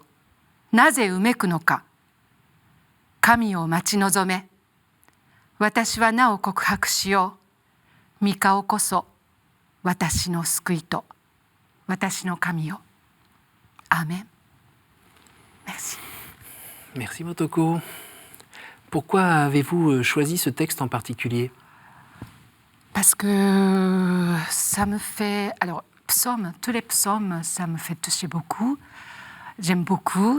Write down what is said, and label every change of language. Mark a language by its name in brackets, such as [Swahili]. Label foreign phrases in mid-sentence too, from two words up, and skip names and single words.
[Japanese] なぜうめくのか。神を待ち望め。私はなお告白しよう。御顔こそ私の救いと、私の神よ。アーメン。Merci. [French] Merci Motoko. Pourquoi avez-vous choisi ce texte en particulier? Parce que ça me fait... Alors, psaumes, tous les psaumes, ça me fait toucher beaucoup. J'aime beaucoup.